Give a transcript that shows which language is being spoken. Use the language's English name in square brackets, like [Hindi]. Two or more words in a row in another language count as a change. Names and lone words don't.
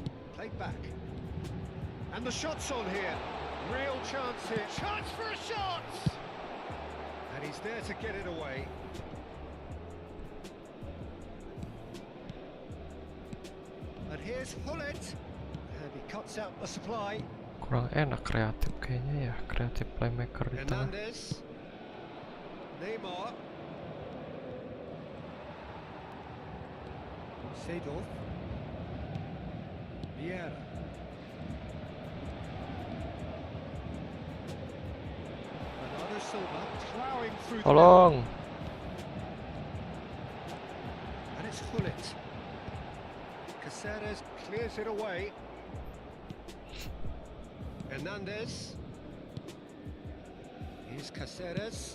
[English] Played back. And the shot's on here. Real chance here. Chance for a shot! And he's there to get it away. And here's Hullet. And he cuts out the supply. [Indonesian] Kurang enak kreatif kayaknya ya, kreatif playmaker di tengah. [English] Hernandez. Neymar. Seedorf. Vieira. Bernardo Silva plowing through the [Indonesian] Tolong. [English] and it's Hullet. Caceres clears it away. Hernandez. Here's Caceres.